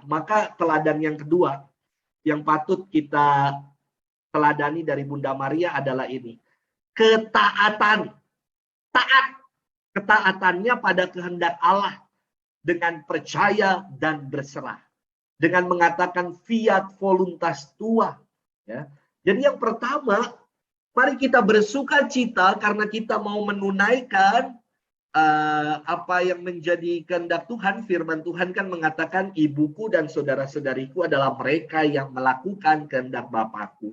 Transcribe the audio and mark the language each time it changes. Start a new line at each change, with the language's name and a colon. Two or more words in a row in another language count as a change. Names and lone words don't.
Indonesian: Maka teladan yang kedua yang patut kita teladani dari Bunda Maria adalah ini. Ketaatan. Taat. Ketaatannya pada kehendak Allah dengan percaya dan berserah. Dengan mengatakan
Latin: fiat voluntas tua.
Indonesian: Ya. Jadi yang pertama, mari kita bersuka cita karena kita mau menunaikan apa yang menjadi kehendak Tuhan. Firman Tuhan kan mengatakan ibuku dan saudara-saudariku adalah mereka yang melakukan kehendak Bapakku.